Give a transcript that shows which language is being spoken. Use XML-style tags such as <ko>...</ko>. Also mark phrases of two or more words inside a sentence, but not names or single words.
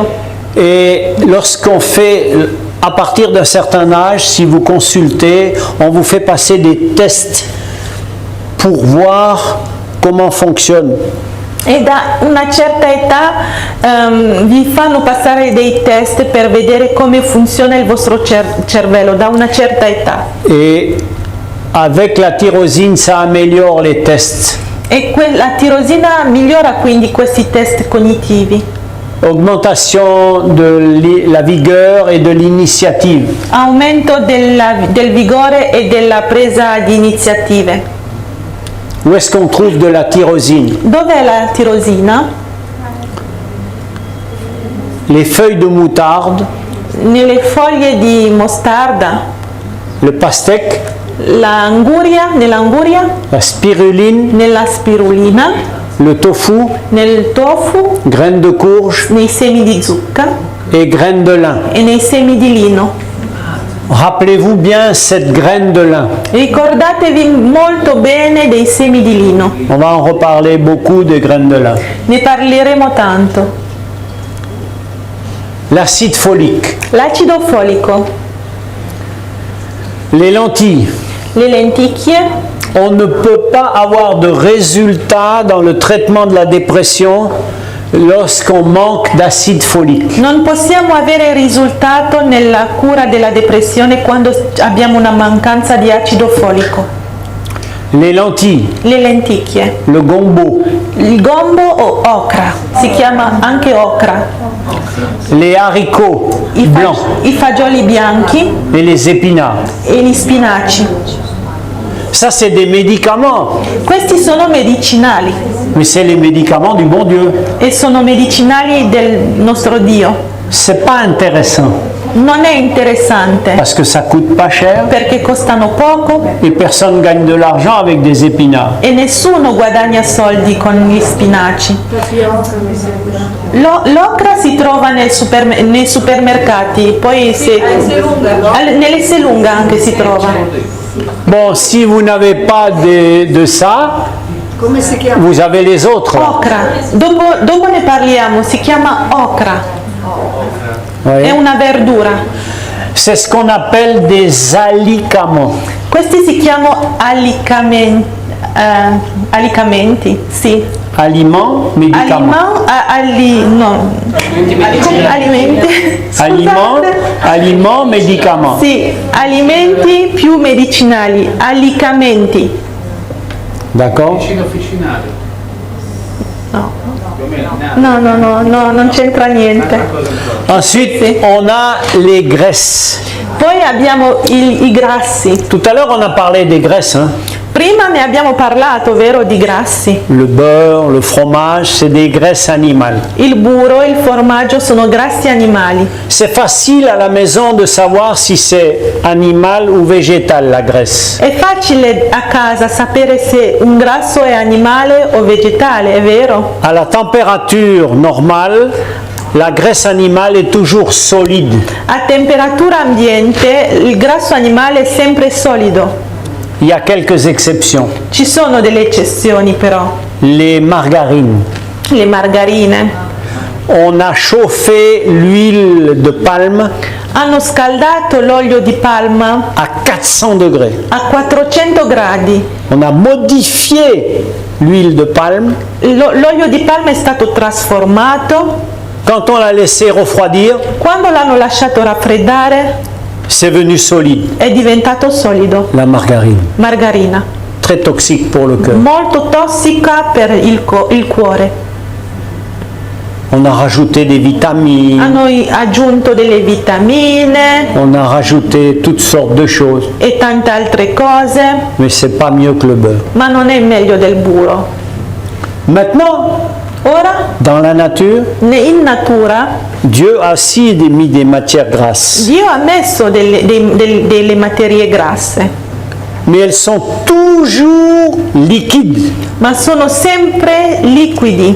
<fr>Et lorsqu'on fait, à partir d'un certain âge, si vous consultez, on vous fait passer des tests pour voir comment fonctionne.</fr> <it>E da una certa età vi fanno passare dei test per vedere come funziona il vostro cervello, da una certa età.</it> <fr>Et avec la tyrosine, ça améliore les tests.</fr> <it>E la tirosina migliora quindi questi test cognitivi.</it> <fr>Augmentation de la vigueur et de l'initiative.</fr> <it>Aumento del vigore e della presa di iniziative.</it> <fr>Où est-ce qu'on trouve de la tyrosine?</fr> <it>Dov'è la tirosina?</it> <fr>Les feuilles de moutarde,</fr> <it>Nelle foglie di mostarda,</it> <fr>le pastèque,</fr> <it>nell'anguria,</it> <fr>la spiruline,</fr> <it>nella spirulina,</it> <fr>le tofu,</fr> <it>nel tofu,</it> <fr>graines de courge</fr> <it>nei semi di zucca</it> <fr>et graines de lin.</fr> <it>e nei semi di lino.</it> <fr>Rappelez-vous bien cette graine de lin.</fr> <it>Ricordatevi molto bene dei semi di lino.</it> <fr>On va en reparler beaucoup des graines de lin.</fr> <it>Ne parleremo tanto.</it> <fr>L'acide folique,</fr> <it>L'acido folico,</it> <fr>les lentilles.</fr> <it>le lenticchie.</it> <fr>On ne peut pas avoir de résultat dans le traitement de la dépression lorsqu'on manque d'acide folique.</fr> <it>Non possiamo avere risultato nella cura della depressione quando abbiamo una mancanza di acido folico.</it> <fr>Les lentilles,</fr> <it>Le lenticchie,</it> <fr>le gombo,</fr> <it>il gombo o ocra, si chiama anche ocra,</it> <fr>les haricots blancs</fr> <it>i fagioli bianchi</it> <fr>et les épinards.</fr> <it>e gli spinaci.</it> <fr>Ça, c'est des médicaments,</fr> <it>Questi sono medicinali</it> <fr>mais c'est les médicaments du bon Dieu.</fr> <it>e sono medicinali del nostro Dio.</it> <fr>C'est pas intéressant</fr> <it>Non è interessante</it> <fr>parce que ça coûte pas cher</fr> <it>perché costano poco</it> <fr>et personne gagne de l'argent avec des épinards.</fr> <it>e nessuno guadagna soldi con gli spinaci. L'ocra si trova nei supermercati, poi nelle Selunga anche si trova.</it> <fr>Bon, si vous n'avez pas de ça, vous avez les autres.</fr> <it>Ocra, dopo ne parliamo, si chiama ocra,</it> <fr>Oui.</fr> <it>è una verdura.</it> <fr>C'est ce qu'on appelle des alicaments.</fr> <it>Questi si chiamano alicamenti, sì.</it> <fr>Aliments, médicaments.</fr> <it>Alimenti.</it> <fr>Aliments, médicaments.</fr> <it>Sì, alimenti più medicinali, alicamenti.</it> <fr>D'accord?</fr> <it>Vicino officinale. No. Più o meno, No, non c'entra niente.</it> <fr>Ensuite, on a les graisses.</fr> <it>Poi abbiamo i grassi.</it> <fr>Tout à l'heure, on a parlé des graisses. Hein?</fr> <it>Prima ne abbiamo parlato, vero, di grassi.</it> <fr>Le beurre, le fromage, c'est des graisses animales.</fr> <it>Il burro e il formaggio sono grassi animali.</it> <fr>C'est facile à la maison de savoir si c'est animal ou végétal, la graisse.</fr> <it>È facile a casa sapere se un grasso è animale o vegetale, è vero?</it> <fr>À la température normale, la graisse animale est toujours solide.</fr> <it>A temperatura ambiente il grasso animale è sempre solido.</it> <fr>Il y a quelques exceptions.</fr> <it>Ci sono delle eccezioni però.</it> <fr>Les margarines.</fr> <it>Le margarine</it> <fr>On a chauffé l'huile de palme</fr> <it>hanno scaldato l'olio di palma</it> <fr>à 400 degrés.</fr> <it>a 400 gradi.</it> <fr>On a modifié l'huile de palme.</fr> <it>L'olio di palma è stato trasformato.</it> <fr>Quand on l'a laissé refroidir,</fr> <it>Quando l'hanno lasciato raffreddare</it> <fr>c'est venu solide.</fr> <it>è diventato solido.</it> <fr>La margarine,</fr> <it>Margarina.</it> <fr>très toxique pour le cœur.</fr> <it>Molto tossica per il cuore.</it> <fr>On a rajouté des vitamines,</fr> <it>Hanno aggiunto delle vitamine</it> <fr>on a rajouté toutes sortes de choses,</fr> <it>e tante altre cose,</it> <fr>mais c'est pas mieux que le beurre.</fr> <it>ma non è meglio del burro.</it> <fr>Maintenant,</fr> <it>Ora,</it> <fr>dans la nature,</fr> <it>in natura,</it> <fr>Dieu a aussi mis des matières grasses,</fr> <it>Dio ha messo delle materie grasse,</it> <fr>mais elles sont toujours liquides</fr> <it>ma sono sempre liquidi</it>